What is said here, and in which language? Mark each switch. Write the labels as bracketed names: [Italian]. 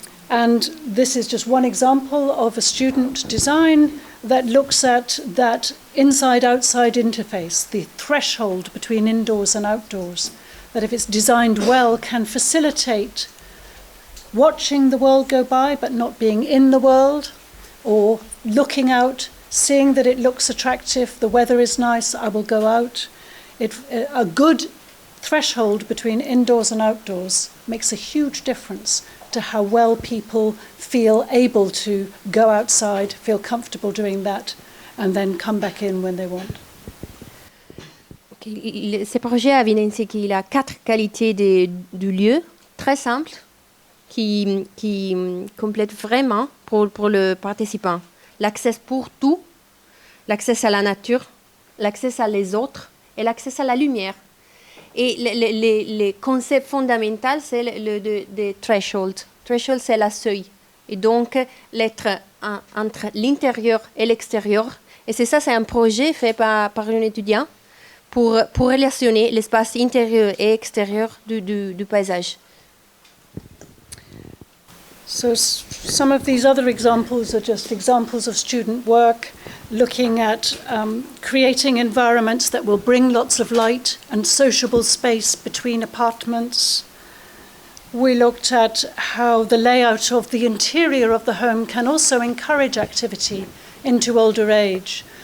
[English] And this is just one example of a student design that looks at that inside-outside interface, the threshold between indoors and outdoors, that if it's designed well can facilitate watching the world go by but not being in the world, or looking out, seeing that it looks attractive, the weather is nice, I will go out. A good threshold between indoors and outdoors makes a huge difference to how well people feel able to go outside, feel comfortable doing that, and then come back in when they want. [French] Ce projet a évidencié qu'il a 4 qualités du lieu, très simples, qui complètent vraiment pour le participant. L'accès pour tout, l'accès à la nature, l'accès à les autres et l'accès à la lumière. Et le concept fondamental, c'est le threshold. Threshold, c'est la seuil. Et donc, l'être entre l'intérieur et l'extérieur. Et c'est un projet fait par un étudiant pour relationner l'espace intérieur et extérieur du paysage. [English] So some of these other examples are just examples of student work looking at creating environments that will bring lots of light and sociable space between apartments. We looked at how the layout of the interior of the home can also encourage activity into older age.